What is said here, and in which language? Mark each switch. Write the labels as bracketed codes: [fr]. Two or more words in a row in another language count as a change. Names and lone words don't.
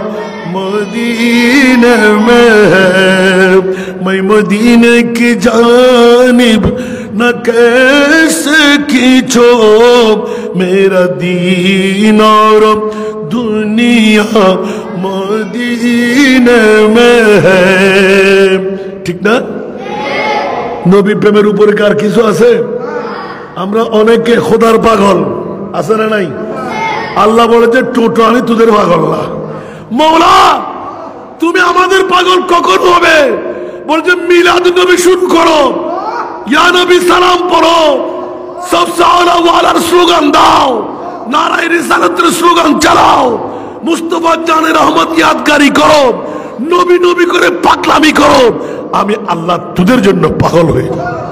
[ur] مدینے میں ہے، میں مدینے کی جانب نہ کیسے کھینچو، میرا دین اور دنیا مدینے میں ہے۔ [bn] ঠিক না? নবী প্রেমের উপরে কার কিছু আছে? আমরা অনেকে খোদার পাগল আছে না নাই? আল্লাহ বলেছে টোটো আমি তোদের পাগল না। মওলা তুমি আমাদের পাগল কখন হবে? বলছে মিলাদ নবী শুরু করো, [ar] يا نبي [bn] সালাম পড়ো, [ur] سب سے اعلیٰ [bn] ওয়ালার স্লোগান দাও, [ur] نعرۂ رسالت [bn] স্লোগান চালাও, মুস্তাফা জানের রহমত ইয়াদগারি করো, নবী নবী করে পাগলামি করো, আমি আল্লাহ তোদের জন্য পাগল হয়ে যাব।